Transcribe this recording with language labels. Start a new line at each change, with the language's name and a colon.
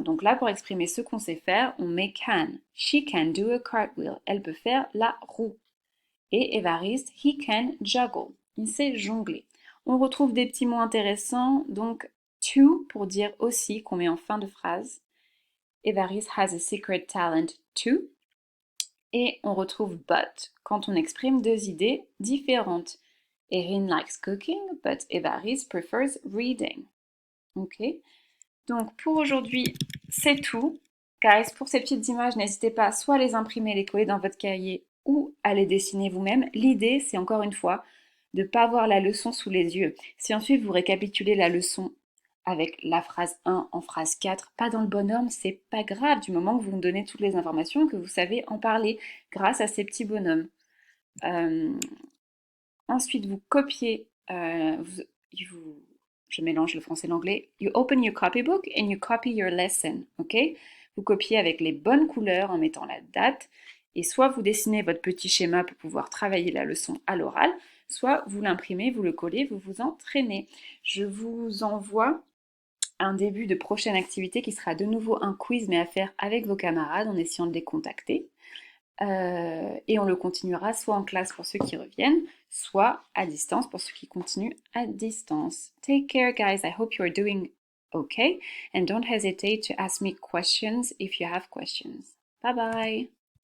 French: Donc là, pour exprimer ce qu'on sait faire, on met can.
English: She can do a cartwheel.
French: Elle peut faire la roue. Et Évariste,
English: he can juggle.
French: Il sait jongler. On retrouve des petits mots intéressants, donc to pour dire aussi qu'on met en fin de phrase.
English: Évariste has a secret talent too.
French: Et on retrouve but quand on exprime deux idées différentes.
English: Erin likes cooking, but Évariste prefers reading. Ok.
French: Donc pour aujourd'hui, c'est tout. Guys, pour ces petites images, n'hésitez pas soit à les imprimer, les coller dans votre cahier ou à les dessiner vous-même. L'idée, c'est encore une fois de ne pas avoir la leçon sous les yeux. Si ensuite vous récapitulez la leçon avec la phrase 1 en phrase 4, pas dans le bon ordre, c'est pas grave du moment que vous me donnez toutes les informations, que vous savez en parler grâce à ces petits bonhommes. Ensuite, vous copiez, je mélange le français et l'anglais.
English: You open your copybook and you copy your lesson, ok?
French: Vous copiez avec les bonnes couleurs en mettant la date, et soit vous dessinez votre petit schéma pour pouvoir travailler la leçon à l'oral, soit vous l'imprimez, vous le collez, vous vous entraînez. Je vous envoie un début de prochaine activité qui sera de nouveau un quiz, mais à faire avec vos camarades en essayant de les contacter. Et on le continuera soit en classe pour ceux qui reviennent, soit à distance pour ceux qui continuent à distance.
English: Take care, guys. I hope you're doing okay. And don't hesitate to ask me questions if you have questions. Bye bye.